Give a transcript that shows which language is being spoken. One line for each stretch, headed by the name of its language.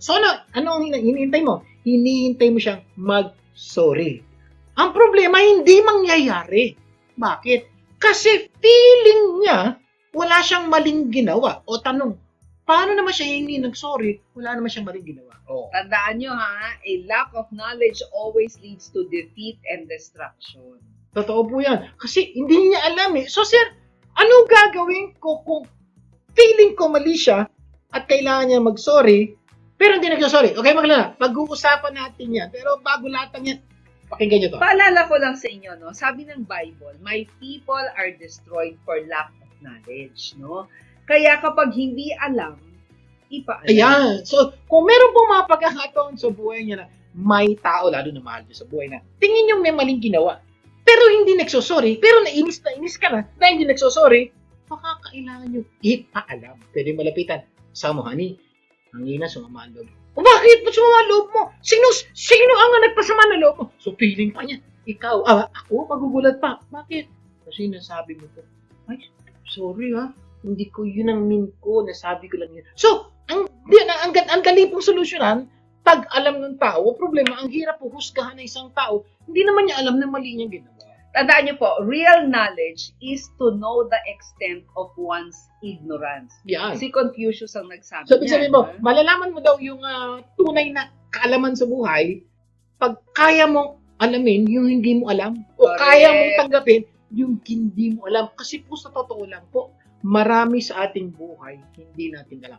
Filipino: So, ano ang hinihintay mo? Hinihintay mo siyang mag-sorry. Ang problema, hindi mangyayari. Bakit? Kasi feeling niya, wala siyang maling ginawa. O tanong, paano naman siya hingi ng sorry? Wala naman siyang maling ginawa. Oh. Tandaan nyo
English: a lack of knowledge always leads to defeat and destruction.
Filipino: Totoo po yan. Kasi hindi niya alam eh. So sir, Anong gagawin ko kung feeling ko mali siya at kailangan niya mag-sorry, pero hindi nagsasorry? Okay, maglala. Pag-uusapan natin yan. Pero bago lahat ng yan, pakinggan niyo to. Paalala ko lang sa inyo, no? Sabi ng Bible,
English: my people are destroyed for lack of knowledge, no?
Filipino: Kaya kapag hindi alam, ipaalam. Ayan. So, kung meron pong mga pagkakataon sa buhay niya na may tao, lalo na mahal niyo sa buhay na, tingin niyo may maling ginawa. Pero hindi nagsosorry, pero nainis ka na hindi nagsosorry, makakailangan niyo ipaalam. Pwede malapitan. Sama mo, honey, hangina, sumama ang loob. O bakit? Ba't sumama ang loob mo? Sino ang nagpasama ng loob mo? So, feeling pa niya. Ikaw, ako, magugulat pa. Bakit? Kasi nasabi mo to. Ay, sorry ha. Hindi ko yun ang mean ko. Nasabi ko lang yun. So, ang dali pong solusyonan, pag alam ng tao, problema, ang hirap po husgahan ng isang tao, hindi naman niya alam na mali niyang ginawa. Tandaan niyo po,
English: real knowledge is to know the extent of one's ignorance.
Filipino: Yan. Si Confucius ang nagsabi So, ibig niyan, sabihin mo, ha? malalaman mo daw yung tunay na kaalaman sa buhay pag kaya mong alamin yung hindi mo alam o Correct. kaya mong tanggapin yung hindi mo alam. Kasi po sa totoo lang po, marami sa ating buhay hindi natin alam.